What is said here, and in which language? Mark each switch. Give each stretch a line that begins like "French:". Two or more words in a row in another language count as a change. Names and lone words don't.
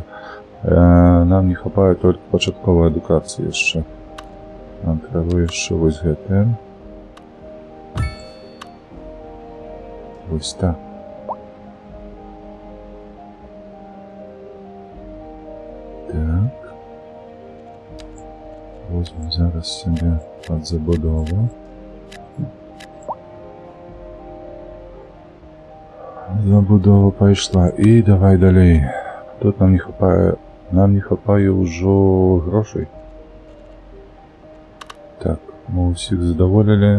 Belarusian: Нам не хапае толькі пачатковай адукацыі яшчэ. Нам трэба яшчэ вось гэтае.
Ukrainian: Ось так. Так. Возьмем зараз собі під забудову. Забудова пішла. І давай далі. Тут нам не хапає вже грошей. Так, ми усіх задоволили.